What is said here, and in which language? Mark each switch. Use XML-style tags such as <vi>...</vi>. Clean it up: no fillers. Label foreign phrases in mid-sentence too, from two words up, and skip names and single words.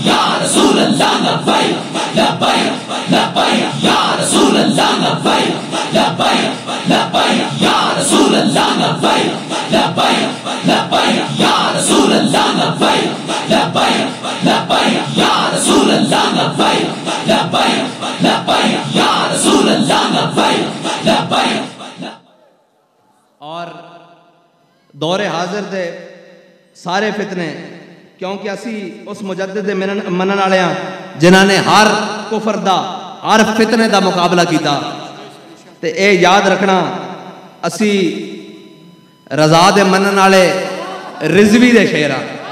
<ar>يا رسول الله لبيك لبيك لبيك يا رسول الله لبيك لبيك لبيك يا رسول الله لبيك لبيك لبيك يا رسول الله لبيك لبيك لبيك يا رسول الله لبيك لبيك لبيك يا رسول الله لبيك لبيك.</ar> <pa>اور دورِ حاضر دے سارے فتنے کیونکہ اسی اس مجدد دے منن والے ہاں جنہاں نے ہر کفر دا ہر فتنے دا مقابلہ کیا تے اے یاد رکھنا اسی رضا دے منن والے رضوی دے شیر ہاں.</pa>